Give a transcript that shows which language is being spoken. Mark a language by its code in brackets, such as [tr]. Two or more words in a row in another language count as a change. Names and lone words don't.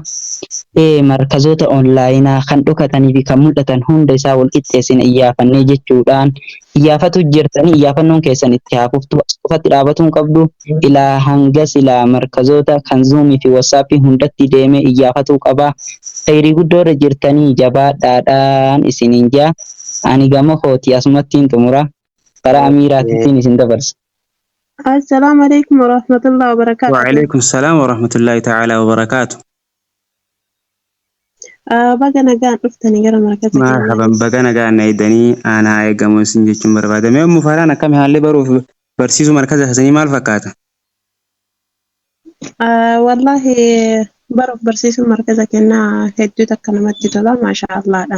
[om] Markazoota onlaayinaa kan dhokatanii fi kan mul'atan hunda isaa wal qixxeessine iyyaafannee jechuudhaan iyyaafatu jirtanii iyyaaffannoon keessan itti haafuftu asxufatti dhaabatuun qabdu ilaa hangas ilaa markazoota kan zuumii fi wassaappii hundatti deemee iyyaafatuu qaba. Khayrii guddoo irra jirtanii jabaadhaadhaan isiniin jaa ani gama kooti asumattiin xumura karaa amiiraattiin isin dabarsa. [ar] السلام عليكم ورحمة الله وبركاته. وعليكم السلام ورحمة الله تعالى وبركاته. [om] Baga nagaan dhuftanii gara markaza keenyaa. Marhaban baga nagaan na eedanii aanaa eegamu isin jechuun barbaada. Mee Ummu Faaraan akkami haalli baruuf barsiisuu markaza keessanii maal fakkaata? Wallahi baruuf barsiisuun markaza keenyaa hedduu takka namatti tola maashaallaadha.